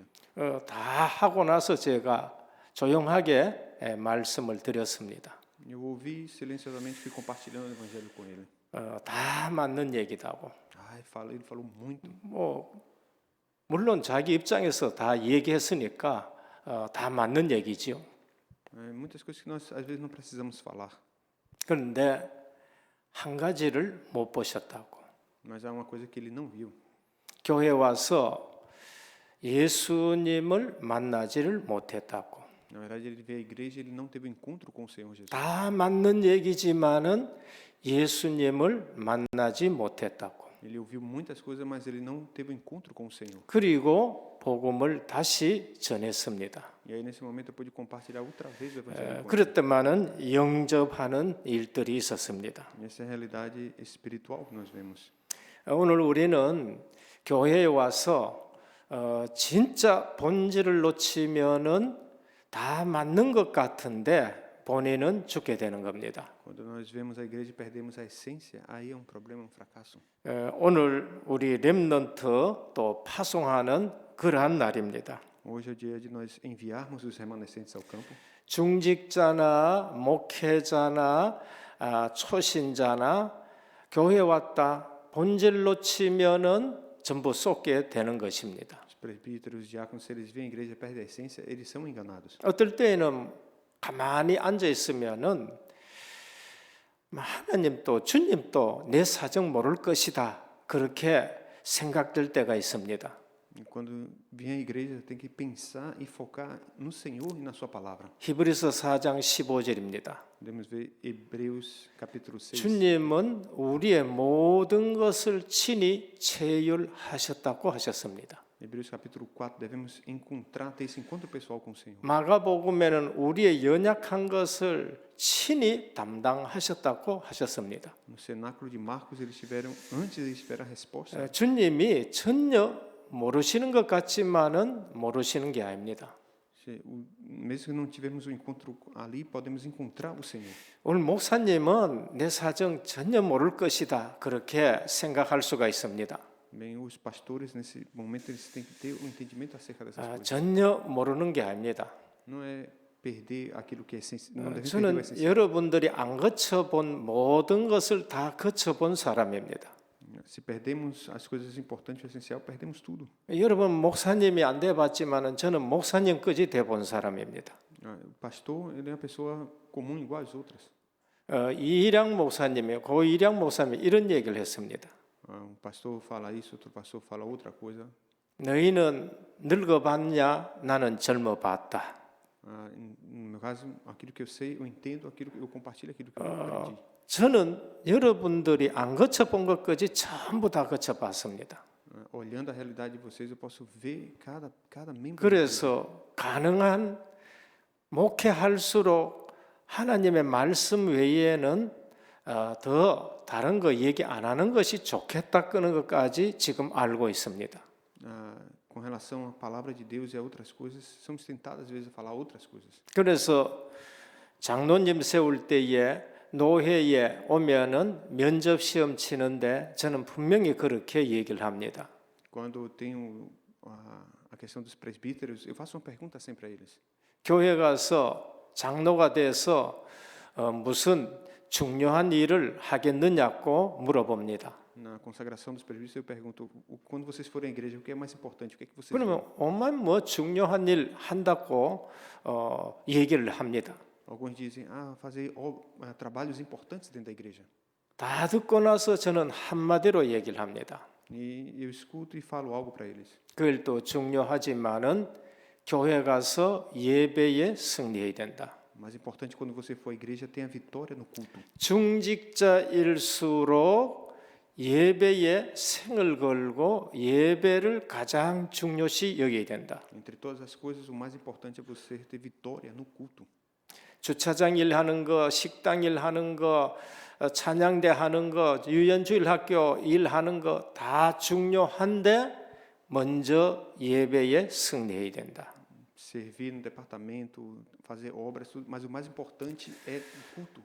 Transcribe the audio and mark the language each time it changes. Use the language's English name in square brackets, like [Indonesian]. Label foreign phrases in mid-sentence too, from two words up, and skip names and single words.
[Korean] 다 하고 나서 제가 조용하게 말씀을 드렸습니다. [Portuguese] Eu ouvi silenciosamente, fui compartilhando o evangelho com ele. [Korean] 다 맞는 얘기다고. [Portuguese] Ele falou muito. [Korean] 뭐 물론 자기 입장에서 다 얘기했으니까 다 맞는 얘기지요. [Portuguese] Muitas coisas que nós às vezes não precisamos falar. [Korean] 그런데 한 가지를 못 보셨다고. [Portuguese] Mas há uma coisa que ele não viu. [Korean] 교회 와서 예수님을 만나지를 못했다고. [Portuguese] Na verdade, ele veio à igreja e ele não teve encontro com o Senhor Jesus. [Korean] 다 맞는 얘기지만은 예수님을 만나지 못했다고. [Portuguese] Ele ouviu muitas coisas, mas ele não teve encontro com o Senhor. [Korean] 그리고 복음을 다시 전했습니다. [Portuguese] E aí nesse momento eu pude compartilhar outra vez o evangelho com ele. [Korean] 그랬더만은 영접하는 일들이 있었습니다. [Portuguese] Essa é a realidade espiritual que nós vemos. [Korean] 오늘 우리는 교회에 와서 진짜 본질을 놓치면은 다 맞는 것 같은데 본인은 죽게 되는 겁니다. [Portuguese] Quando nós vemos a igreja e perdemos a essência, aí é um problema, um fracasso. [Korean] 오늘 우리 렘넌트 또 파송하는 그러한 날입니다. [Portuguese] Hoje é o dia de nós enviarmos os remanescentes ao campo. [Korean] 중직자나 목회자나 초신자나 교회 왔다 본질 놓치면은 전부 쏟게 되는 것입니다. [Portuguese] Os presbíteros, os diáconos, se eles vêm à igreja e perdem a essência, eles são enganados. [Korean] 어떨 때에는 가만히 앉아 있으면은 하나님도 주님도 내 사정 모를 것이다 그렇게 생각될 때가 있습니다. [Portuguese] E quando vem à igreja, tem que pensar e focar no Senhor e na sua palavra. [Korean] 히브리서 4장 15절입니다. [Portuguese] Podemos ver Hebreus capítulo 6. [Korean] 주님은 우리의 모든 것을 친히 체휼하셨다고 하셨습니다. [Portuguese] Hebreus capítulo 4, devemos encontrar, ter esse encontro pessoal com o Senhor. [Korean] 마가복음에는 우리의 연약한 것을 친히 담당하셨다고 하셨습니다. [Portuguese] No cenáculo de Marcos, antes eles tiveram a resposta. [Korean] 주님이 전혀 모르시는 것 같지만은 모르시는 게 아닙니다. [Portuguese] Mesmo que não tivermos o encontro ali, podemos encontrar o Senhor. [Korean] 오늘 목사님은 내 사정 전혀 모를 것이다. 그렇게 생각할 수가 있습니다. [Portuguese] Bem, os pastores nesse momento eles têm que ter um entendimento acerca dessas coisas. [Korean] 전혀 모르는 게 아닙니다. [Portuguese] Não é perder aquilo que é essencial. Não deve perder o [Korean] 저는 [Portuguese] essencial. [Korean] 여러분들이 안 거쳐본 모든 것을 다 거쳐본 사람입니다. [Portuguese] Se perdemos as coisas importantes, o essencial, perdemos tudo. [Korean] 여러분 목사님이 안 돼봤지만은 저는 목사님까지 돼본 사람입니다. [Portuguese] O pastor, ele é uma pessoa comum igual às outras. [Korean] 이일양 목사님이 고일양 목사님이 이런 얘기를 했습니다. [Portuguese] Um pastor fala isso, outro pastor fala outra coisa. [Korean] 너희는 늙어봤냐? 나는 젊어봤다. [Portuguese] No meu caso, aquilo que eu sei, eu entendo, aquilo que eu compartilho, aquilo que eu aprendi. [Korean] 저는 여러분들이 안 거쳐본 것까지 전부 다 거쳐봤습니다. [Portuguese] Olhando a realidade de vocês, eu posso ver cada membro. [Korean] 그래서 가능한 목회할수록 하나님의 말씀 외에는 더 다른 거 얘기 안 하는 것이 좋겠다 끄는 것까지 지금 알고 있습니다. [Portuguese] Com relação à palavra de Deus e a outras coisas, somos tentados às vezes a falar outras coisas. [Korean] 그래서 장로님 세울 때에 노회에 오면은 면접 시험 치는데 저는 분명히 그렇게 얘기를 합니다. [Portuguese] Quando eu tenho a questão dos presbíteros, eu faço uma pergunta sempre a eles. [Korean] 교회 가서 장로가 돼서 무슨 중요한 일을 하겠느냐고 물어봅니다. [Portuguese] Na consagração dos presbíteros, eu pergunto: quando vocês forem à igreja, o que é mais importante? O que é que vocês [Korean] 그러면 오만 뭐 중요한 일 한다고 얘기를 합니다. [Portuguese] Alguns dizem: fazer trabalhos importantes dentro da igreja. [Korean] 다 듣고 나서 저는 한마디로 얘기를 합니다. [Portuguese] E eu escuto e falo algo para eles. [Korean] 그 일도 중요하지만은 교회 가서 예배에 승리해야 된다. [Portuguese] Mais importante quando você for à igreja, tenha vitória no culto. [Korean] 중직자일수록 예배에 생을 걸고 예배를 가장 중요시 여겨야 된다. [Portuguese] Entre todas as coisas, o mais importante é você ter vitória no culto. [Korean] 주차장 일하는 거, 식당 일하는 거, 찬양대 하는 거, 유연주일 학교 일하는 거 다 중요한데 먼저 예배에 승리해야 된다. [Portuguese] Servir no departamento, fazer obras, tudo, mas o mais importante é o culto.